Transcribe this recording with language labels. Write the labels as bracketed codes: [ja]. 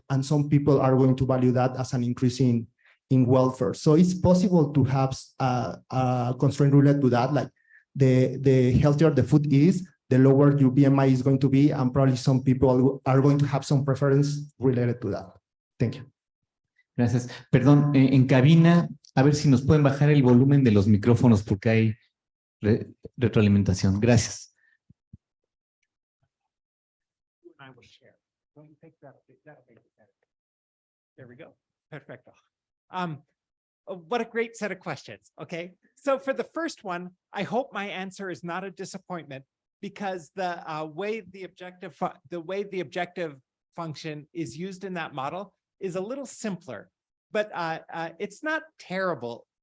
[en] And some people are going to value that as an increase in welfare. So it's possible to have a constraint related to that, like the healthier the food is, the lower your BMI is going to be, and probably some people are going to have some preference related to that. Thank you. [es] Gracias. Perdón, en cabina, a ver si nos pueden bajar el volumen de los micrófonos porque hay retroalimentación. Gracias. [en] I will share. Don't you think that'll make it better? There we go. Perfecto. What a great set of questions. Okay, so for the first one, I hope my answer is not a disappointment because the way the objective function is used in that model is a little simpler, but it's not terrible.